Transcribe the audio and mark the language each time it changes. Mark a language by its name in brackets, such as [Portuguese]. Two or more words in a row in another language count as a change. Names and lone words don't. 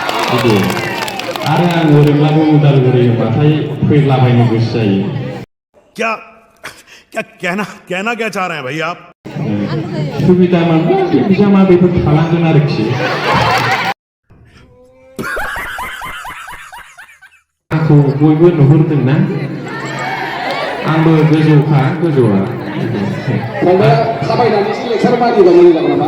[Bodo] बिदि आरो आं ओरैब्लाबो उदालगुरि होनबाथाय फैलाबायनो गोसो जायो। [Hindi] क्या क्या कहना क्या चाह रहे हैं भाई आप? [Bodo] सुबिदा मोनब्ला बे बिजामादैफोर थालांगोन आरोखि। आंखौ बयबो नुहुरदोंना? आंबो गोजौखा गोजौआ। फंबाया थाबायनानैसो लेक्सार मारिबा मोजां जागोन नामा?